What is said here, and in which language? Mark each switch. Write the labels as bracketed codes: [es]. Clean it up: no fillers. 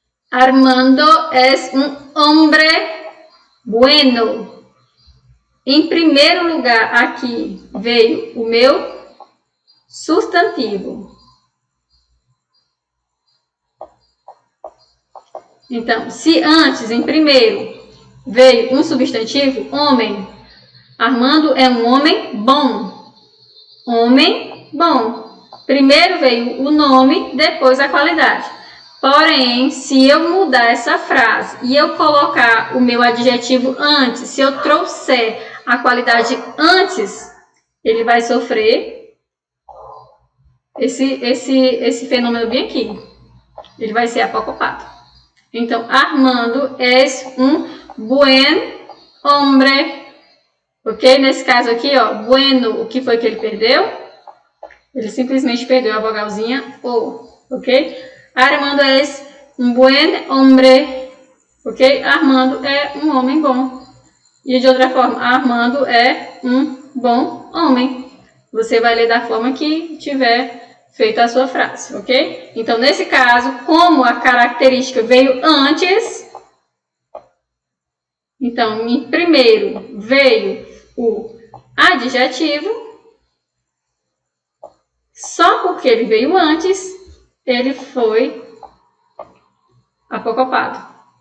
[es] Armando es un hombre bueno. [pt] Em primeiro lugar, aqui veio o meu substantivo. Então, se antes, em primeiro, veio um substantivo, homem, Armando é um homem bom. Homem bom. Primeiro veio o nome, depois a qualidade. Porém, se eu mudar essa frase e eu colocar o meu adjetivo antes, se eu trouxer a qualidade antes, ele vai sofrer esse fenômeno bem aqui. Ele vai ser apocopado. Então, [es] Armando es un buen hombre. [pt] Ok? Nesse caso aqui, ó, bueno, o que foi que ele perdeu? Ele simplesmente perdeu a vogalzinha O. Ok? [es] Armando es un buen hombre. [pt] Ok? Armando é um homem bom. E de outra forma, Armando é um bom homem. Você vai ler da forma que tiver feita a sua frase, ok? Então, nesse caso, como a característica veio antes, então, em primeiro veio o adjetivo, só porque ele veio antes, ele foi apocopado.